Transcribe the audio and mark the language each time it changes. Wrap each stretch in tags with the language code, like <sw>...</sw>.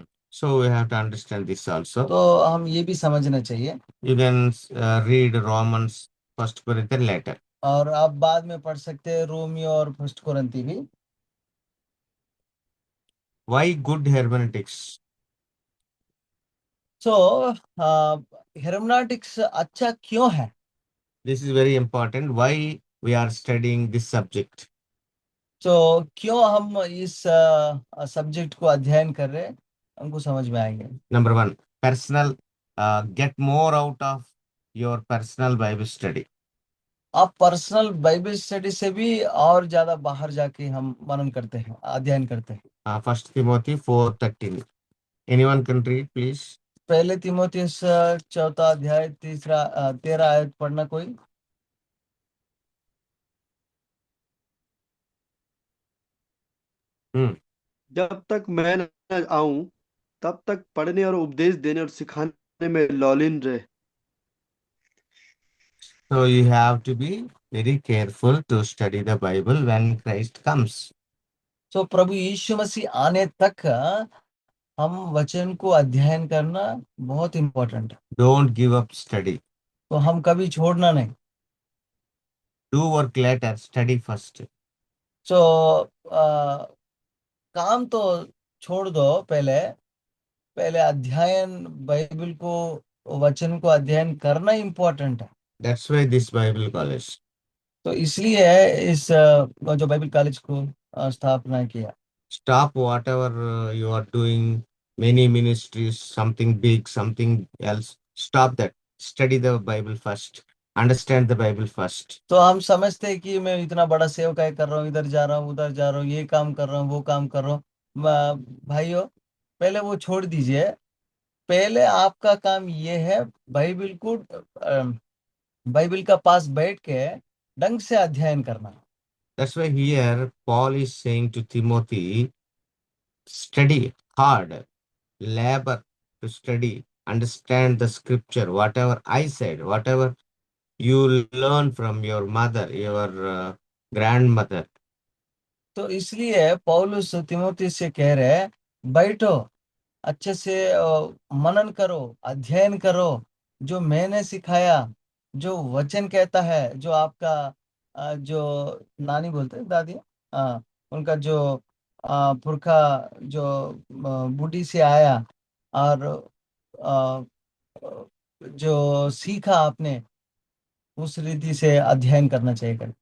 <en>So we have to understand this also.</en> <hi>तो हम ये भी समझना चाहिए.</hi> <en>You can read Romans, First Corinthians later.</en> <hi>और आप बाद में पढ़ सकते हैं रोमियो और फर्स्ट कोरिन्थी भी.</hi> <en>Why good hermeneutics?</en> <hi>तो हेरमेनेटिक्स अच्छा क्यों है?</hi> <en>This is very important. Why we are studying this subject?</en> <hi>तो क्यों हम इस सब्जेक्ट को अध्ययन कर रहे हैं, हमको समझ में आएंगे.</hi> <en>Number one, personal. Get more out of your personal Bible study.</en> <hi>आप पर्सनल बाइबल स्टडी से भी और ज्यादा बाहर जाके हम मनन करते हैं, अध्ययन करते हैं.</hi> <en>First Timothy 4:13. Anyone can read, please.</en> <hi>पहले तीमुथियुस 4 अध्याय 13 आयत पढ़ना कोई. जब तक मैं न आऊं तब तक पढ़ने और उपदेश देने और सिखाने में लौलीन रहे.</hi> <en>So you have to be very careful to study the Bible when Christ comes.</en> <hi>तो प्रभु यीशु मसीह आने तक हम वचन को अध्ययन करना बहुत इम्पोर्टेंट है.</hi> <en>Don't give up study.</en> <hi>तो हम कभी छोड़ना नहीं.</hi> <en>Do work later, study first.</en> <hi>तो काम तो छोड़ दो, पहले पहले अध्ययन बाइबल को वचन को अध्ययन करना इम्पोर्टेंट है.</hi> <en>That's why this Bible college.</en> <hi>तो इसलिए इस जो बाइबल कॉलेज को स्थापना किया.</hi> <en>Stop whatever you are doing, many ministries, something big, something else. Stop that. Study the Bible first. Understand the Bible first.</en> <hi>तो हम समझते हैं कि मैं इतना बड़ा सेवकाई कर रहा हूँ, इधर जा रहा हूँ, उधर जा रहा हूँ, ये काम कर रहा हूँ, वो काम कर रहा हूँ. भाइयों, पहले वो छोड़ दीजिए. पहले आपका काम ये है बाइबल को बाइबल का पास बैठ के ढंग से अध्ययन करना.</hi> <en>That's why here Paul is saying to Timothy, study hard, labor to study, understand the scripture, whatever I said, whatever you learn from your mother, your grandmother.</en> <hi>तो इसलिए पौलुस तिमोथी से कह रहे हैं, बैठो, अच्छे से मनन करो, अध्ययन करो, जो मैंने सिखाया, जो वचन कहता है, जो आपका जो नानी बोलते हैं, दादी, उनका जो पुरखा जो बूढ़ी से आया और अ, जो सीखा आपने, उस रीति से अध्ययन करना चाहिए.</hi>